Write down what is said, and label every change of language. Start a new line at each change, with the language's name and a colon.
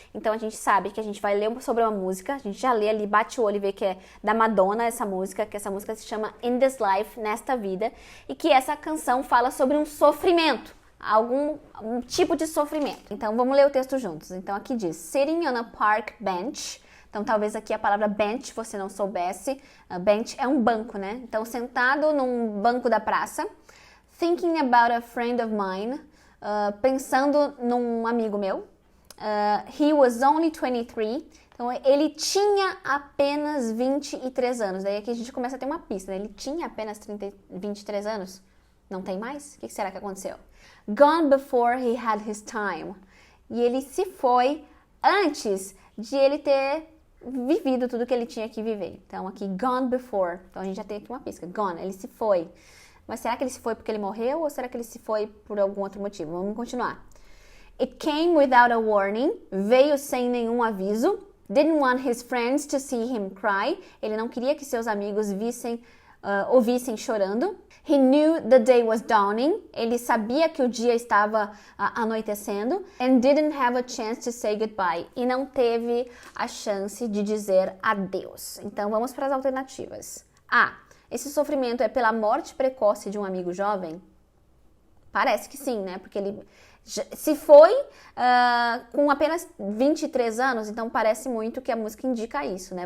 Portuguese: Então, a gente sabe que a gente vai ler sobre uma música, a gente já lê ali, bate o olho e vê que é da Madonna essa música, que essa música se chama In This Life, Nesta Vida, e que essa canção fala sobre um sofrimento, um tipo de sofrimento. Então, vamos ler o texto juntos. Então, aqui diz,
English: Sitting on a park bench...
Portuguese: Então, talvez aqui a palavra bench você não soubesse. Bench é um banco, né? Então, sentado num banco da praça.
English: Thinking about a friend of mine.
Portuguese: Pensando num amigo meu.
English: He was only 23.
Portuguese: Então, ele tinha apenas 23 anos. Daí aqui a gente começa a ter uma pista, né? Ele tinha apenas 23 anos? Não tem mais? O que será que aconteceu?
English: Gone before he had his time.
Portuguese: E ele se foi antes de ele ter vivido tudo que ele tinha que viver. Então aqui, gone before. Então a gente já tem aqui uma pista. Gone, ele se foi. Mas será que ele se foi porque ele morreu ou será que ele se foi por algum outro motivo? Vamos continuar.
English: It came without a warning.
Portuguese: Veio sem nenhum aviso.
English: Didn't want his friends to see him cry.
Portuguese: Ele não queria que seus amigos ouvissem chorando.
English: He knew the day was dawning.
Portuguese: Ele sabia que o dia estava anoitecendo.
English: And didn't have a chance to say goodbye.
Portuguese: E não teve a chance de dizer adeus. Então, vamos para as alternativas. A. Esse sofrimento é pela morte precoce de um amigo jovem? Parece que sim, né? Porque ele se foi com apenas 23 anos, então parece muito que a música indica isso, né?